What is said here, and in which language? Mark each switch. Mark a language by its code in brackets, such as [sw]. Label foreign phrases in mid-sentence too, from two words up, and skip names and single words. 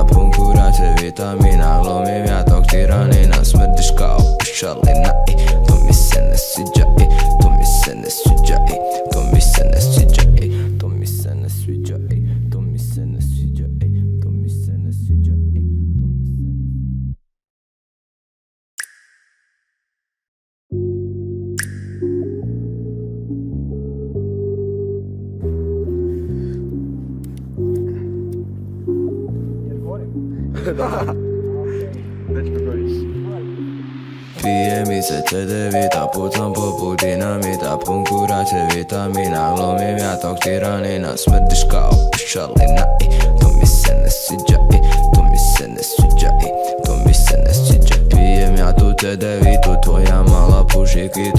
[hr] Pun kurače vitamina, glumim ja tog tiranina. Smrdiš kao pušalina i to mi se ne sviđa i to mi se ne sviđa i to mi se ne sviđa i to mi se ne sviđa i to mi se ne sviđa i to mi se ne sviđa i to mi se ne. [ru] Да. Дайте поговорить. [hr] Pije mi se cedevita, pucam poput dinamita. Pun kurače vitamina, glumim ja tog tiranina. Smrdiš kao pušalina i to mi se ne sviđa i to mi se ne sviđa i to mi se ne sviđa. Pijem ja tu cedevitu, tvoja mala puši kitu.